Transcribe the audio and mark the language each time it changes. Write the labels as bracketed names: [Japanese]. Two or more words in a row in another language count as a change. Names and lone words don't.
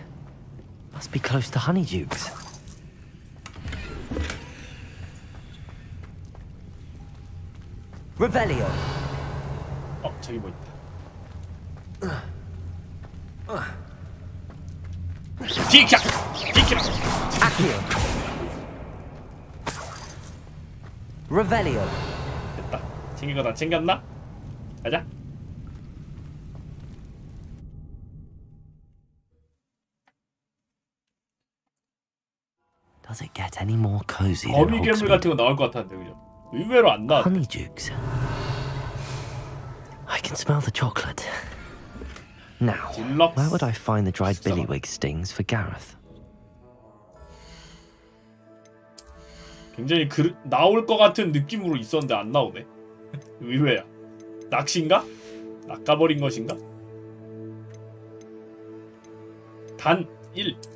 [English] Must be close to Honeydukes. Revelio. [Korean] 저기 뭐 있다. 비켜! 비켜! [English] Accio. Revelio. [Korean] 됐다. 챙긴 거 다 챙겼나? 가자. [English] Does it get any more cozy than [Korean] 거미 괴물 [English] Hogsmeade? [Korean] 같은 거 나올 것 같았는데 그죠? 의외로 안 나왔네. [English] Honeydukes. I can smell the chocolate. Now, where would I find the dried billywig stings for Gareth? [Korean] 굉장히 나올 것 같은 느낌으로 있었는데 안 나오네. 의외야. 낚시인가? 낚아버린 것인가? 단 1.